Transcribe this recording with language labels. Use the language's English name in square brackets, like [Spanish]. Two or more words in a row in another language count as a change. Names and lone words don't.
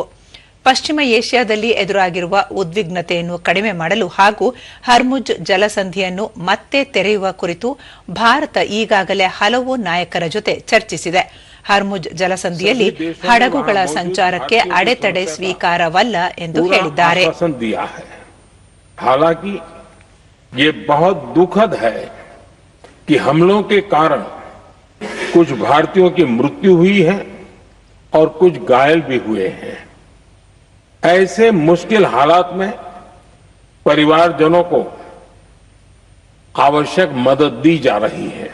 [Kannada] ಪಶ್ಚಿಮ ಏಷ್ಯಾದಲ್ಲಿ ಎದುರಾಗಿರುವ ಉದ್ವಿಗ್ನತೆಯನ್ನು ಕಡಿಮೆ ಮಾಡಲು ಹಾಗೂ ಹರ್ಮುಜ್ ಜಲಸಂಧಿಯನ್ನು ಮತ್ತೆ ತೆರೆಯುವ ಕುರಿತು ಭಾರತ ಈಗಾಗಲೇ ಹಲವು ನಾಯಕರ ಜೊತೆ ಚರ್ಚಿಸಿದೆ. ಹರ್ಮುಜ್ ಜಲಸಂಧಿಯಲ್ಲಿ ಹಡಗುಗಳ ಸಂಚಾರಕ್ಕೆ ಅಡೆತಡೆ ಸ್ವೀಕಾರವಲ್ಲ ಎಂದು ಹೇಳಿದ್ದಾರೆ. [Hindi] हालांकि ये बहुत दुखद है कि हमलों के कारण कुछ भारतीयों की मृत्यु हुई है और कुछ घायल भी हुए हैं. ऐसे मुश्किल हालात में परिवारजनों को आवश्यक मदद दी जा रही है.